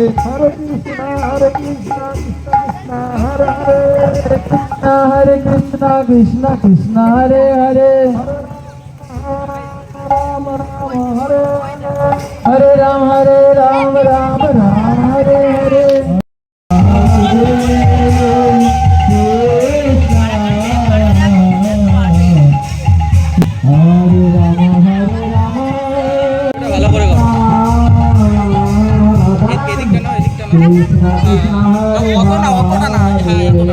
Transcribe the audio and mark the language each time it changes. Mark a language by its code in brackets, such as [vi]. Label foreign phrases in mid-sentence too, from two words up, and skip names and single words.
[sa] हरे कृष्ण, कृष्ण कृष्ण, हरे हरे. हरे कृष्ण, कृष्ण कृष्ण, हरे हरे. हरे राम, राम राम, हरे हरे. [bn] ভালো করে কর। এদিকটা না এদিকটা না অতটা না হ্যাঁ এগুলো